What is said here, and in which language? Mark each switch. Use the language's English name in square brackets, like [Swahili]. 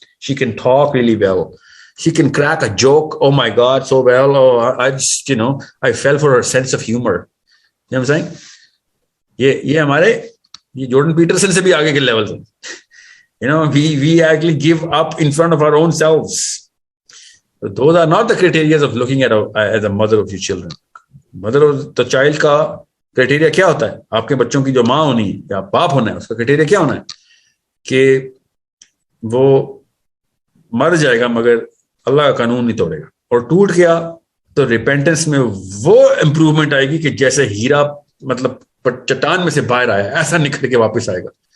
[English] She can talk really well. She can crack a joke, oh my God, so well. Oh, I just, I fell for her sense of humor. You know what I'm saying? [Urdu] یہ ہمارے یہ Jordan Pietersen سے بھی آگے کے level ہیں. [English] we actually give up in front of our own selves. So those are not the criteria of looking at as a mother of your children. Mother of the child [Urdu] کا criteria کیا ہوتا ہے؟ آپ کے بچوں کی جو ماں ہونی ہے یا باپ ہونا ہے, اس کا کرائٹیریا کیا ہونا ہے؟ کہ وہ مر جائے گا مگر اللہ کا قانون نہیں توڑے گا, اور ٹوٹ گیا تو ریپینٹنس میں وہ امپروومنٹ آئے گی کہ جیسے ہیرا مطلب چٹان میں سے باہر آیا ایسا نکل کے واپس آئے گا.